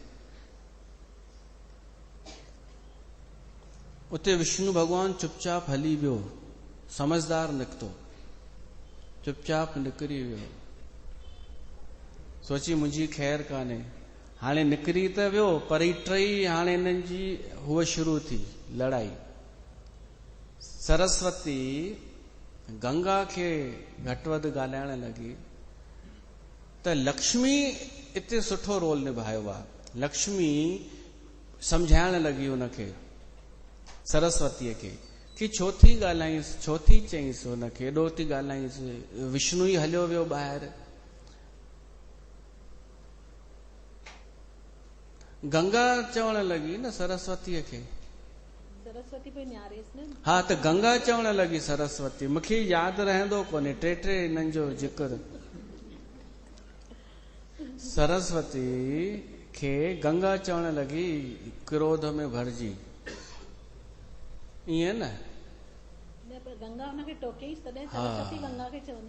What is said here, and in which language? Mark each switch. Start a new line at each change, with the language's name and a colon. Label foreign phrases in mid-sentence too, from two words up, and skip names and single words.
Sindhi: उते विष्णु भगवान चुपचाप हली वियो, समझदार निकितो, चुपचाप निकिरी वियो। सोची मुंहिंजी ख़ैर कान्हे। हाणे निकिरी त वियो, पर ही 3 हाणे हिननि जी हूअ शुरू थी लड़ाई। सरस्वती गंगा खे घटि वधि ॻाल्हाइण लॻी। त लक्ष्मी इते सुठो रोल निभायो आहे। लक्ष्मी सम्झाइण लॻी हुनखे, सरस्वतीअ खे, कि छो थी ॻाल्हाईंसि, छो थी चईंसि हुनखे, एॾो थी ॻाल्हाईंसि। विष्णु ई हलियो वियो ॿाहिरि। गंगा चवण लॻी न सरस्वतीअ खे, सरस्वती पे निहारेसि न। हा, त गंगा चवण लॻी सरस्वती, मूंखे यादि रहंदो कोन्हे 3 हिननि जो जिक्र। सरस्वती खे गंगा चवण लॻी क्रोध में भरिजी, ईअं न। पर गंगा हुनखे टोकेसि तॾहिं सरस्वती गंगा खे चवंदी।